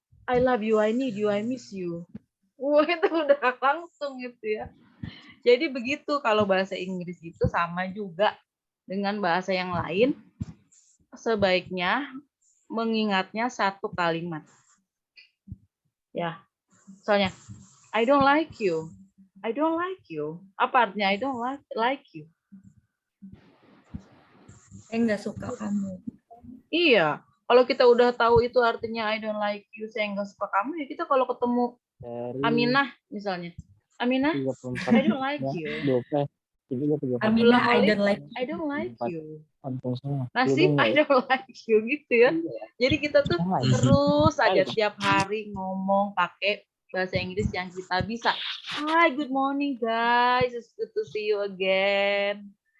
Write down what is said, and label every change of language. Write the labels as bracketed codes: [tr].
[en] I love you, I need you, I miss you. [id] Wah, itu udah langsung gitu ya. Jadi begitu kalau bahasa Inggris itu sama juga dengan bahasa yang lain. Sebaiknya mengingatnya satu kalimat. [en] Ya, misalnya I don't like you. I don't like you. Apa artinya I don't like you? [id] Saya nggak suka kamu. Iya, kalau kita udah tahu itu artinya I don't like you, saya nggak suka kamu, ya kita kalau ketemu Aminah misalnya, Aminah, I don't like you. [en] Aminah, I don't like I don't like you. [id] ya. [en] Nasib, I don't like you gitu ya. [id] Jadi kita tuh terus aja tiap hari ngomong pakai bahasa Inggris yang kita bisa. [en] Hi, good morning guys, it's good to see you again.